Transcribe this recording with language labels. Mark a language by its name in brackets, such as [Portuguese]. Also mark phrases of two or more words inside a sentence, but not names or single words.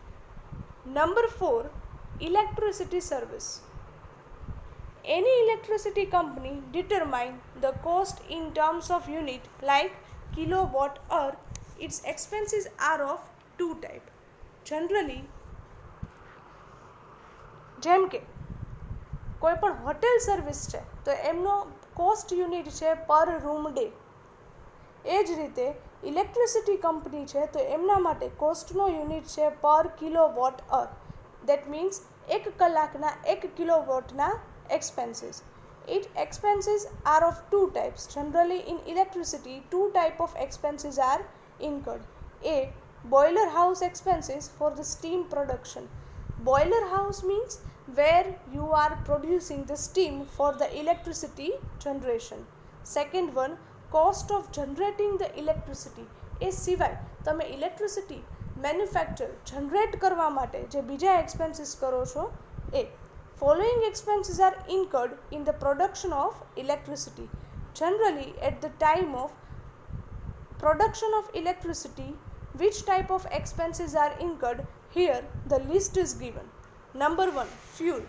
[English] Number 4, electricity service. Any electricity company determine the cost in terms of unit like kilowatt hour. Its expenses are of two type. Generally, [Gujarati] જેમ કે કોઈ પણ હોટેલ સર્વિસ છે તો એમનો કોસ્ટ યુનિટ છે [English] per room day. [Gujarati] એ જ રીતે ઇલેક્ટ્રિસિટી કંપની છે તો એમના માટે કોસ્ટનો યુનિટ છે [English] per kilowatt hour. that means [Gujarati] 1 કલાકના 1 કિલોવોટના એક્સપેન્સીસ. [English] Its expenses are of two types. Generally in electricity, two type of expenses are incurred. A. Boiler house expenses for the steam production. Boiler house means where you are producing the steam for the electricity generation. Second one, cost of generating the electricity. [Gujarati] એ સિવાય તમે ઇલેક્ટ્રિસિટી મેન્યુફેક્ચર જનરેટ કરવા માટે જે બીજા એક્સપેન્સીસ કરો છો એ. [English] Following expenses are incurred in the production of electricity. Generally, at the time of production of electricity, which type of expenses are incurred? Here, the list is given. Number 1, fuel.